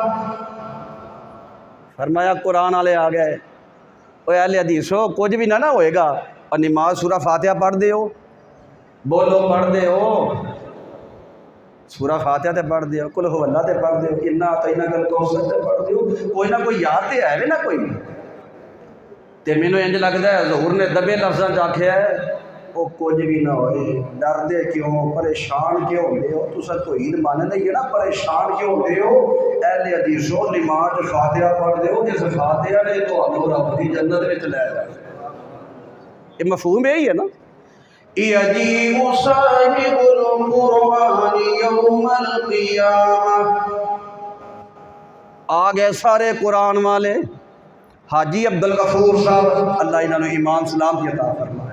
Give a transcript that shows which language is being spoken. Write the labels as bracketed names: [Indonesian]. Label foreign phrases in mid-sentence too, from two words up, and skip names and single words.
[Urdu] فرمایا قرآن والے آ گئے. [Punjabi] اوے اہل حدیثو کچھ بھی نہ ہوئے گا اور نماز سورہ فاتحہ پڑھ دے ہو. بولو پڑھ دے ہو سورہ فاتحہ تے پڑھ دے ہو, [Arabic] قل ہو اللہ [Punjabi] تے پڑھ دے ہو, [Arabic] انا اعطیناک الکوثر [Punjabi] تے پڑھ دے ہو. کوئی نہ کوئی یاد تے ہے نا کوئی. تے مینوں انج لگدا ہے حضور نے دبے لفظاں چ آکھیا ہے وہ کچھ بھی نہ ہوئے. ڈر دے کیوں, پریشان کیوں ہوندے ہو؟ تساں توحید مان نہیں ہے نا, پریشان کیوں ہوندے ہو؟ اہل حدیثو نماز فاتحہ پڑھ دے ہو, جس فاتحہ نے تانوں رب دی جنت وچ لے جانا. [Urdu] یہ مفہوم یہی ہے نا. [Arabic] یجیء صاحب القرآن یوم القیامہ. [Urdu] آ گئے سارے قرآن والے. حاجی عبدالغفور صاحب اللہ انہوں نے ایمان سلام کی عطا فرمائے.